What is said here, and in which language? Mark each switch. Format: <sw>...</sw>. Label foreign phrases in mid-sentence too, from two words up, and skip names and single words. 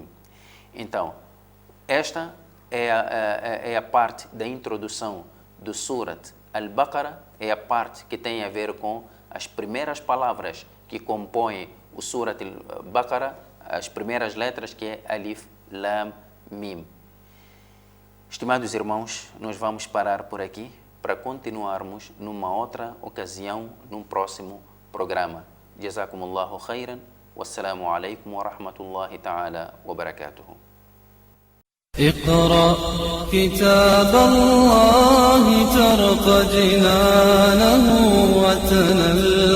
<pt>Então, esta é a parte da introdução do Surat Al-Baqarah, é a parte que tem a ver com as primeiras palavras que compõem o Surat Al-Baqarah, as primeiras letras, que é Alif, Lam, Mim. Estimados irmãos, nós vamos parar por aqui para continuarmos numa outra ocasião, num próximo programa.</pt> <ar>جزاكم الله خيرا. والسلام عليكم ورحمة الله تعالى وبركاته. اقرأ كتاب الله ترق جنانه وتنل</ar>